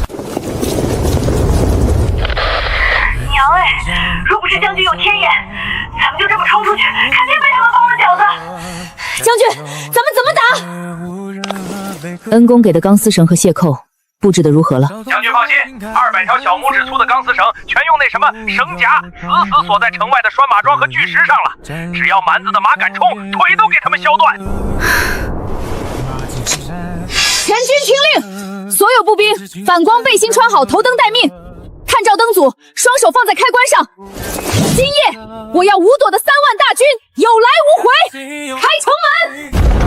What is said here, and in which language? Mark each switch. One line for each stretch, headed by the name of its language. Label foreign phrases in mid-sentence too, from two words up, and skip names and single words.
Chinese: 娘哎，若不是將軍有天眼，咱們就這麼衝出去，肯定被他們包了餃子。將軍，咱們怎麼打？恩公給的鋼絲繩和蟹扣布置的如何了？將軍放心，200條小拇指粗的鋼絲繩全用那什麼繩夾死鎖在城外的拴馬樁和巨石上了。只要蠻子的馬敢衝，腿都給他們削斷。全軍聽令，所有步兵反光背心穿好，頭燈待命。探照燈組雙手放在開關上。今夜我要吳朵的3萬大軍有來無回，開城門。